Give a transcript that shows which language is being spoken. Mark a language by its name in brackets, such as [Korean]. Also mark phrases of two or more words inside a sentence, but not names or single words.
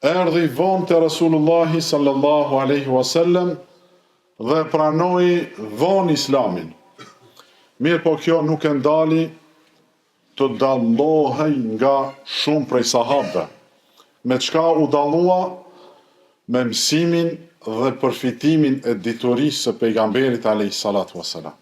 [Albanian] erdhi vonë te Rasulullahi [Arabic] صلى الله عليه وسلم [Albanian] dhe pranoi vonë Islamin. Mirë po kjo nuk e ndali të dallohej nga shumë prej sahabëve. Me çka u dallua? Me mësimin dhe përfitimin e diturisë së pejgamberit [Arabic] عليه الصلاة والسلام.